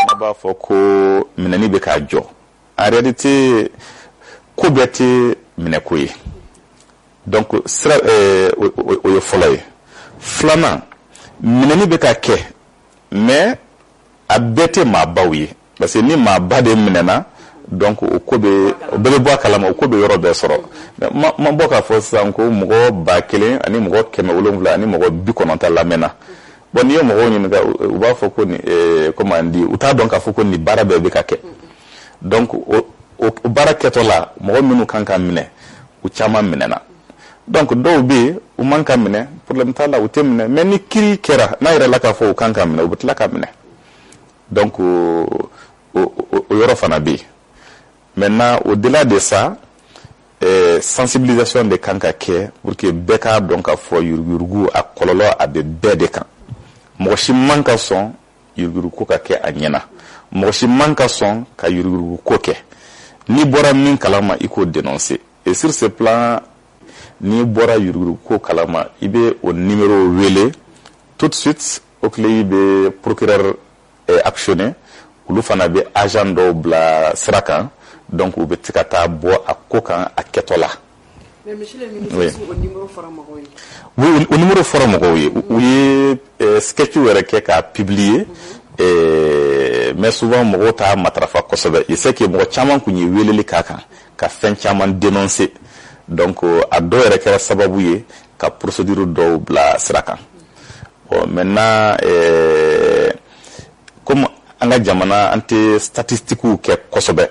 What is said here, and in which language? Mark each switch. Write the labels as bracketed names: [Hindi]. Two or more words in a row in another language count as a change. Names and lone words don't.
[Bambara] b'a fɔ ko minɛni bɛ k'a jɔ [French] en réalité [Bambara] ko bɛɛ tɛ minɛko ye donc sira o ye fɔlɔ ye filanan minɛni bɛ ka kɛ mais a bɛɛ tɛ maabaw ye [French] parce que [Bambara] ni maaba de minɛna donc o ko bɛ bɔ a kalama o ko bɛ yɔrɔ bɛɛ sɔrɔ mais ma bɔ k'a fɔ sisan ko mɔgɔ 1000 ani mɔgɔ 700 ani mɔgɔ 90 lamɛnna bon n'i ye mɔgɔw ɲininka u b'a fɔ ko ni [French] comment on dit [Bambara] u t'a dɔn k'a fɔ ko ni baara bɛɛ bɛ ka kɛ donc o baara kɛtɔ la mɔgɔ minnu kan ka minɛ u caman minɛna donc dɔw bɛ yen u man ka minɛ problème t'a la u tɛ minɛ mais ni kiiri kɛra n'a yɛrɛ la k'a fɔ u kan ka minɛ u bɛ tila ka minɛ donc o yɔrɔ fana bɛ yen [French] maintenant au-delà de ça sensibilisation [Bambara] de kan ka kɛ pour que bɛɛ k'a dɔn k'a fɔ yuruguyurugu a kɔlɔlɔ a bɛ bɛɛ de kan mɔgɔ si man ka sɔn yuruguyurugu ka kɛ a ɲɛna mɔgɔ si man ka sɔn ka yuruguyurugu ko kɛ n'i bɔra min kalama i k'o [French] dénoncer et sur ce plan [Bambara] n'i bɔra yuruguyurugu ko kalama i bɛ o numéro wele [French] tout de suite [Bambara] o tile i bɛ procureur actionner olu fana bɛ agent dɔw bila sira kan donc u bɛ se ka taa bɔ a ko kan a kɛtɔ la. [French] Mais monsieur le ministre, oui. [Bambara] O numéro fɔra mɔgɔw ye. Oui, o numéro fɔra mɔgɔw ye. U ye sketch wɛrɛ kɛ k'a [French] publier mais souvent [Bambara] mɔgɔw t'a matarafa kosɛbɛ. [French] Je sais que [Bambara] mɔgɔ caman kun ye weleli k'a kan ka fɛn caman dénoncer donc a dɔw yɛrɛ kɛra sababu ye ka procédure dɔw bila sira kan. [French] Bon maintenant comme [Bambara] an ka jamana an tɛ statistiques kɛ kosɛbɛ.